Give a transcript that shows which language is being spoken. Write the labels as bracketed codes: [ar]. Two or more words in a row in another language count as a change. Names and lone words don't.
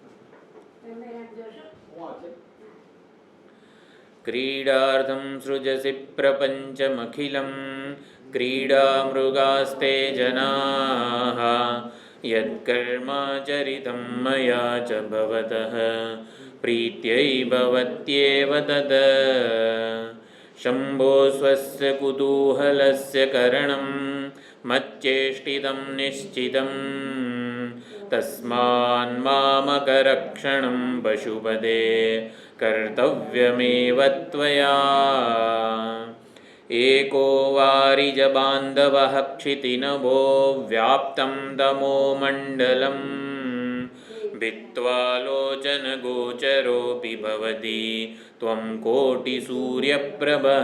[sa] क्रीडार्थम् सृजसि प्रपञ्चमखिलम् क्रीडा मृगास्ते जनाः यत्कर्माचरितं मया च भवतः प्रीत्यै भवत्येव तद् शम्भो स्वस्य कुतूहलस्य करणं मच्चेष्टितं निश्चितं तस्मान्मामकरक्षणं पशुपते कर्तव्यमेव त्वया. एको वारिजबान्धवः क्षितिनभो व्याप्तं तमो मण्डलं भित्त्वा लोचनगोचरोऽपि भवति त्वं कोटिसूर्यप्रभः.